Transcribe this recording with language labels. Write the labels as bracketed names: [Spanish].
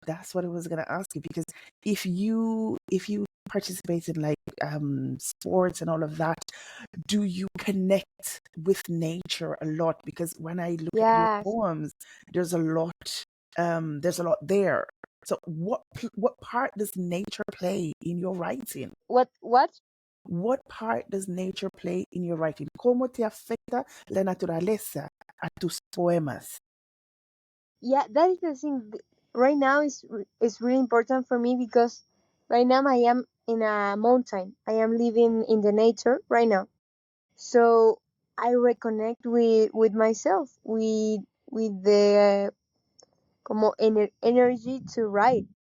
[English] That's what I was gonna ask you because if you participate in like sports and all of that, do you connect with nature a lot? Because when I look at your poems, there's a lot there's a lot there. So what part does nature play in your writing? What? What part does nature play in your writing? [Spanish] ¿Cómo te afecta la naturaleza a tus poemas? [English] Yeah, that is the thing. Right now is really important for me because right now I am in a mountain. I am living in the nature right now. So I reconnect with myself, with the [Spanish] como [English] energy to write.